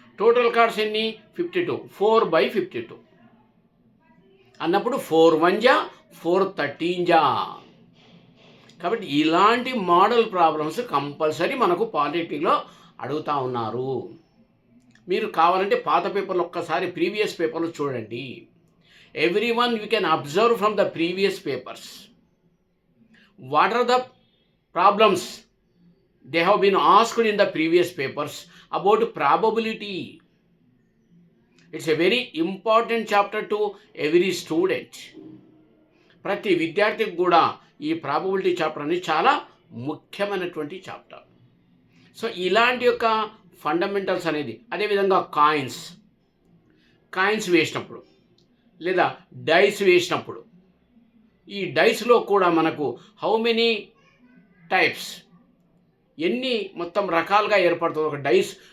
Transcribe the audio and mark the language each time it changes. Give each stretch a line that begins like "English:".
Telugu: Total cards ఎన్ని, 52, 4/52 అన్నప్పుడు 4 1 జా 4 13 జా. కాబట్టి ఇలాంటి మోడల్ ప్రాబ్లమ్స్ కంపల్సరీ మనకు పాలిటెక్నిక్లో అడుగుతూ ఉన్నారు. మీరు కావాలంటే పాత పేపర్లు ఒక్కసారి ప్రీవియస్ పేపర్లు చూడండి.
English: Everyone you can observe from the previous papers. What are the problems they have been asked in the previous papers about probability? It's a very important chapter to every student.
Telugu: ప్రతి విద్యార్థికి కూడా ఈ probability chapter అనేది చాలా ముఖ్యమైనటువంటి chapter. So ఇలాంటి యొక్క fundamentals అనేది, అదేవిధంగా కాయిన్స్ వేసినప్పుడు లేదా డైస్ వేసినప్పుడు, ఈ డైస్లో కూడా మనకు
English: how many types,
Telugu: ఎన్ని మొత్తం రకాలుగా ఏర్పడుతుంది ఒక డైస్.